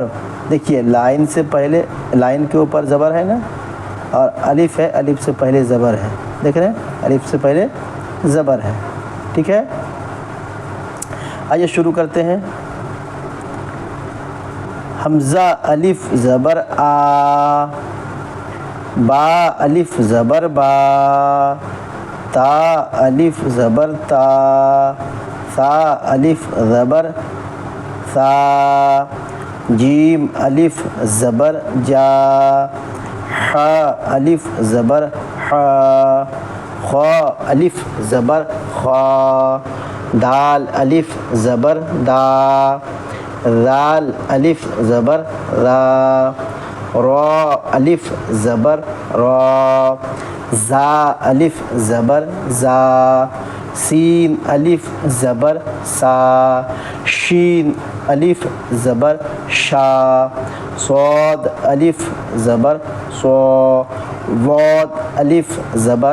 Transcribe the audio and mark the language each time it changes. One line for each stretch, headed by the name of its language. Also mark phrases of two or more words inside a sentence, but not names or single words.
Urdu: دیکھیے لائن سے پہلے، لائن کے اوپر زبر ہے نا، اور الف ہے، الف سے پہلے زبر ہے، دیکھ رہے ہیں؟ الف سے پہلے زبر ہے، ٹھیک ہے؟ آئیے شروع کرتے ہیں۔ حمزہ الف زبر آ، با الف زبر با، تا الف زبر تا، ثا الف زبر ثا، جیم الف زبر جا، ح الف زبر ح، خ الف زبر خا، دال الف زبر دا، ذال الف زبر را، را الف زبر را، زا الف زبر زا، سین الف زبر سا، شین الف زبر شا، صاد الف زبر صا، ضاد الف زبر